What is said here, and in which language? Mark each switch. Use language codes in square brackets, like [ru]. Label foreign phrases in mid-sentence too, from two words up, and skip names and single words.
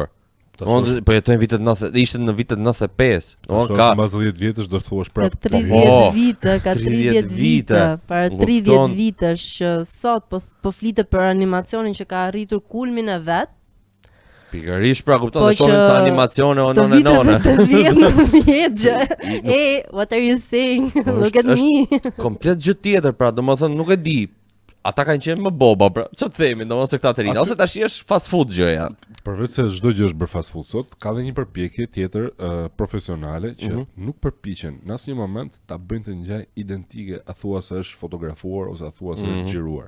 [sq] Po jetojnë vitet 90, ishte në vitet 95. Ka mbas 10 vjetësh do të thuash prapë. 30 vite, ka 30 vite. Para 30 vitesh që sot po flitet për animacionin që ka arritur kulmin e vet. Pikërisht pra kupton të shohim sa animacione Të vjet [en] what are you saying? Look at me. [sq] Komplet gjë tjetër pra, domethënë nuk e di. Ata kanë qenë më boba, pra. Ç'o të themi, domosë këta të rinë, ose tash është [en] fast food [sq] gjëja. Përveç se çdo gjë është bër [en] fast food [sq] sot, ka dhe një përpjekje tjetër profesionale që nuk përpiqen në asnjë moment ta bëjnë të ngjaj identike, a thua se është fotografuar ose a thua se është xhiruar.